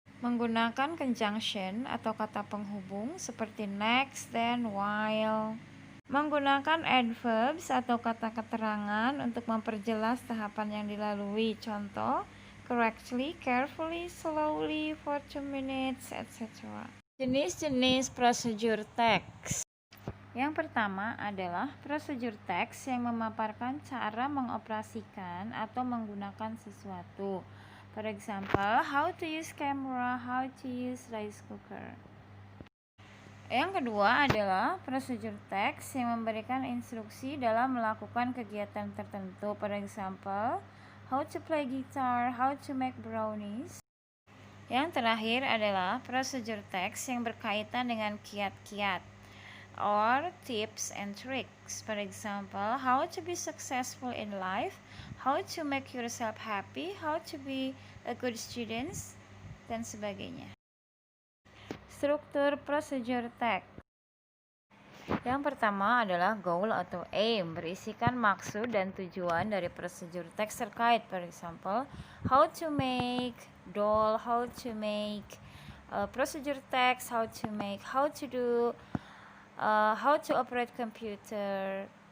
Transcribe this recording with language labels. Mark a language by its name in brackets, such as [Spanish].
[Indonesian] Menggunakan conjunction atau kata penghubung seperti next, then, while. Menggunakan adverbs atau kata keterangan untuk memperjelas tahapan yang dilalui. [English] Contoh correctly, carefully, slowly, for 2 minutes, etc. [Indonesian] Jenis-jenis prosedur teks. Yang pertama adalah prosedur teks yang memaparkan cara mengoperasikan atau menggunakan sesuatu. [English] For example, how to use camera, how to use rice cooker. [Indonesian] Yang kedua adalah prosedur teks yang memberikan instruksi dalam melakukan kegiatan tertentu. [English] For example, how to play guitar, how to make brownies. [Indonesian] Yang terakhir adalah prosedur teks yang berkaitan dengan kiat-kiat or [English] tips and tricks. For example, how to be successful in life, how to make yourself happy, how to be a good student, [Indonesian] dan sebagainya. Struktur prosedur teks. Yang pertama adalah goal atau aim, berisikan maksud dan tujuan dari prosedur teks terkait. [English] For example, how to make doll, how to make prosedur teks, how to make, how to do, how to operate computer.